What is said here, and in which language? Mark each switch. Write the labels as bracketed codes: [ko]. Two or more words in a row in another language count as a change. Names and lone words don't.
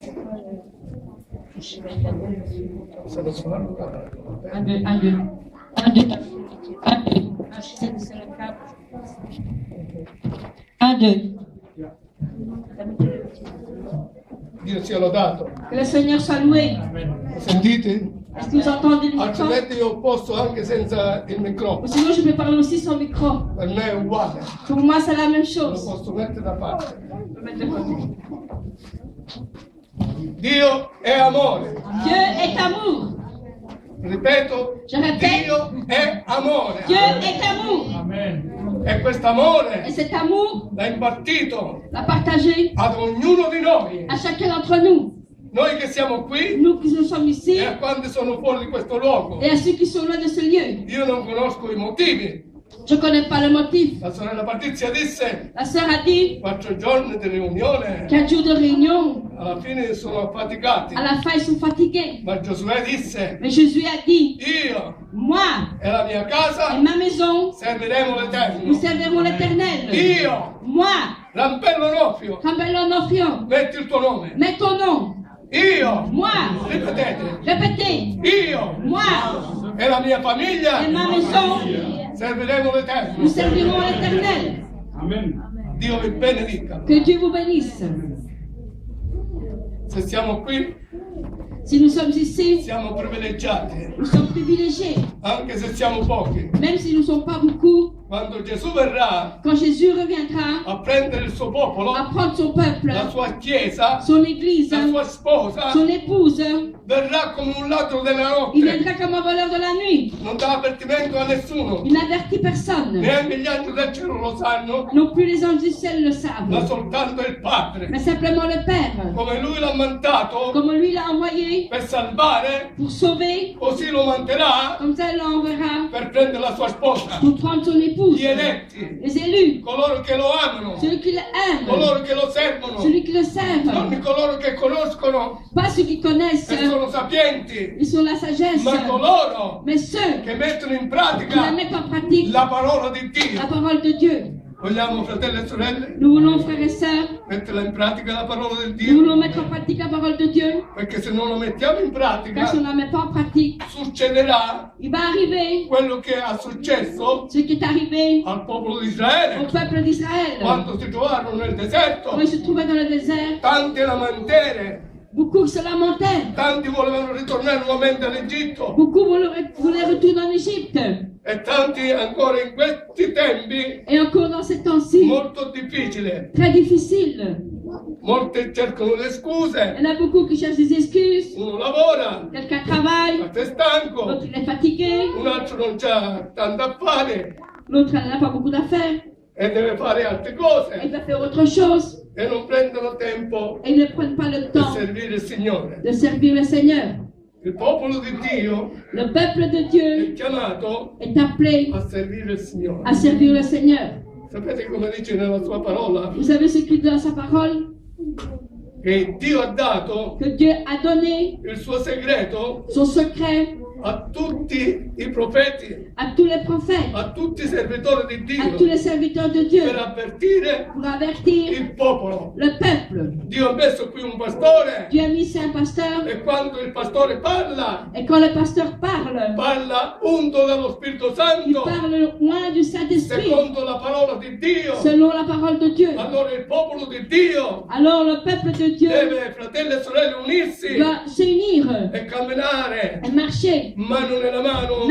[fr] Un, deux, un, deux. Un, deux. Un, deux. Un, deux. [it] Dio sia lodato. [fr] Que le Seigneur soit loué. [it] Sentite? [fr] Est-ce que vous entendez le micro? [it] Altrimenti io posso anche senza il microfono. [fr] Sinon, je peux parler aussi sans micro. [it] Per me è uguale. [fr] Pour moi, c'est la même [it] Lo [fr] chose. [it] posso mettere da parte. [fr] Je peux mettre de côté. [it] Dio è amore. [fr] Dieu est amour. [it] Ripeto, [fr] Je répète. [it] Dio è amore. [fr] Dieu est amour. [it] E questo amore [fr] Et cet amour [it] l'ha impartito [fr] l'a partagé [it] ad ognuno di noi. [fr] à chacun d'entre nous. [it] Noi che siamo qui [fr] Nous qui nous sommes ici [it] e a quanti sono fuori di questo luogo. [fr] et à ceux qui sont loin de ce lieu. [it] Io non conosco i motivi. [fr] Je ne connais pas le motif. [it] La sorella Patrizia disse [fr] La sœur a dit [it] 4 giorni di riunione, [fr] 4 jours de réunion. [it] alla fine sono affaticati. [fr] À la fin, ils sont fatigués. [it] Ma Giosuè disse, [fr] Mais Jésus a dit, [it] io [fr] moi [it] e la mia [fr] et [it] casa [fr] ma maison, [it] serviremo [fr] nous [it] l'Eterno. [fr] servirons l'Éternel. [it] Io, [fr] Moi, [it] Rampello Noffio, [fr] Rambello Nofrio, [it] metti il tuo nome. [fr] mets ton nom. [it] Io, [fr] Moi, [it] ripetete, [fr] répétez. [it] io [fr] Moi [it] e la mia famiglia [fr] et ma maison, [it] serviremo l'Eterno. [fr] nous servirons l'Éternel. [it] Dio vi benedica. [fr] Que Dieu vous bénisse. [it] Se siamo qui, [fr] Si nous sommes ici, [it] siamo privilegiati, [fr] nous sommes privilégiés. [it] anche se siamo pochi. [fr] Même si nous ne sommes pas beaucoup, [it] Quando Gesù verrà [fr] quand Jésus reviendra [it] a prendere il suo popolo, [fr] à prendre son peuple, [it] la sua chiesa, [fr] son église, [it] la sua sposa, [fr] son épouse, [it] verrà come un ladro della [fr] il [it] notte. [fr] viendra comme un voleur de la nuit. [it] Non dà avvertimento a nessuno. [fr] Il n'avertit personne. [it] Neanche gli angeli del cielo lo sanno, [fr] Non plus les anges du ciel le [it] ma [fr] savent, [it] soltanto il Padre. [fr] mais simplement le Père. [it] Come lui l'ha mandato [fr] Comme lui l'a envoyé [it] per salvare, [fr] pour sauver, [it] così lo manderà [fr] comme ça il l'enverra [it] per prendere la sua sposa. [fr] pour prendre son épouse. [it] Gli eletti, [fr] Les élus, [it] coloro che lo amano, [fr] celui qui l'aime, [it] coloro che lo servono, [fr] celui qui le [it] non [fr] serve, [it] coloro che conoscono [fr] pas ceux qui connaissent, [it] e sono sapienti, [fr] ils sont la sagesse, [it] ma coloro [fr] mais ceux [it] che mettono in [fr] qui la [it] pratica [fr] mettent en pratique [it] la parola di [fr] la [it] Dio. [fr] parole de Dieu. [it] Vogliamo, fratelli e sorelle, [fr] Nous voulons, frères et sœurs, [it] metterla in pratica la parola del [fr] nous voulons [it] Dio? [fr] mettre en pratique la parole de Dieu, [it] Perché se non lo mettiamo in [fr] car [it] pratica, [fr] si on ne la met pas en pratique, [it] succederà [fr] il va arriver [it] quello che è successo [fr] ce qui est arrivé [it] al popolo di [fr] au [it] Israele [fr] peuple d'Israël. [it] quando si trovarono nel deserto. [fr] Quand ils se trouvaient dans le désert, [it] Tanti lamantere, [fr] beaucoup se lamentaient, [it] tanti volevano ritornare nuovamente all'Egitto [fr] beaucoup voulaient retourner en Égypte. [it] e tanti ancora in questi tempi [fr] Et encore dans ces temps-ci, [it] molto difficili. [fr] très difficile. [it] Molti cercano le scuse, [fr] Il y en a beaucoup qui cherchent des excuses. [it] uno lavora, [fr] Quelqu'un travaille, [it] l'altro è stanco, [fr] l'autre il est fatigué, [it] un altro non c'ha tanto a fare [fr] l'autre elle n'a pas beaucoup d'affaires, [it] e deve fare altre [fr] il [it] cose [fr] va faire autre chose. [it] e non prendono tempo [fr] Et ils ne prennent pas le [it] per [fr] temps [it] servire il Signore. [fr] de servir le Seigneur. [it] Il popolo di Dio [fr] Le peuple de [it] è [fr] Dieu [it] chiamato [fr] est appelé [it] a servire il Signore. [fr] à servir le Seigneur. [it] Sapete come dice nella sua parola? [fr] Vous savez ce qu'il dit dans sa parole? [it] Che Dio ha dato [fr] Que Dieu a donné [it] il suo segreto [fr] son secret [it] a tutti i profeti, [fr] à tous les prophètes, [it] a tutti i servitori di [fr] à tous [it] Dio, [fr] les serviteurs de Dieu, [it] per avvertire [fr] pour avertir [it] il popolo. [fr] le peuple. [it] Dio ha messo qui un pastore [fr] Dieu a mis ici un pasteur, [it] e quando il pastore parla, [fr] et quand le pasteur parle, [it] parla unto dallo Spirito [fr] il [it] Santo, [fr] parle loin du Saint-Esprit, [it] secondo la parola di Dio. [fr] selon la parole de Dieu. [it] Allora il popolo di Dio [fr] Alors le peuple de Dieu [it] deve, fratelli e sorelle, unirsi [fr] doit s'unir [it] e camminare [fr] et marcher [it] mano nella mano